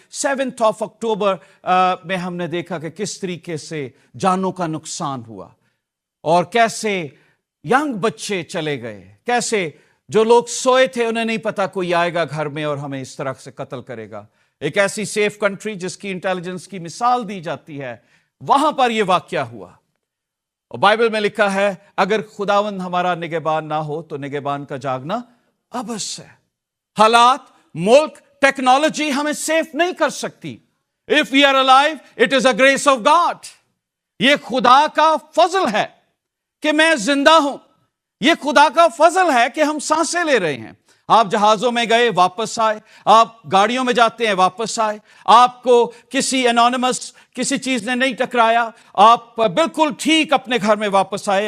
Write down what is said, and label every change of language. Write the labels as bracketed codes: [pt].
[ur] 7 اکتوبر میں ہم نے دیکھا کہ کس طریقے سے جانوں کا نقصان ہوا, اور کیسے ینگ بچے چلے گئے, کیسے جو لوگ سوئے تھے انہیں نہیں پتا کوئی آئے گا گھر میں اور ہمیں اس طرح سے قتل کرے گا. ایک ایسی سیف کنٹری جس کی انٹیلیجنس کی مثال دی جاتی ہے, وہاں پر یہ واقعہ ہوا. اور بائبل میں لکھا ہے اگر خداوند ہمارا نگہبان نہ ہو تو نگہبان کا جاگنا ابس ہے. حالات, ملک, ٹیکنالوجی ہمیں سیف نہیں کر سکتی. [en] If we are alive, it is a grace of God. [ur] یہ خدا کا فضل ہے کہ میں زندہ ہوں. یہ خدا کا فضل ہے کہ ہم سانسیں لے رہے ہیں. آپ جہازوں میں گئے, واپس آئے. آپ گاڑیوں میں جاتے ہیں, واپس آئے. آپ کو کسی انونیمس کسی چیز نے نہیں ٹکرایا, آپ بالکل ٹھیک اپنے گھر میں واپس آئے.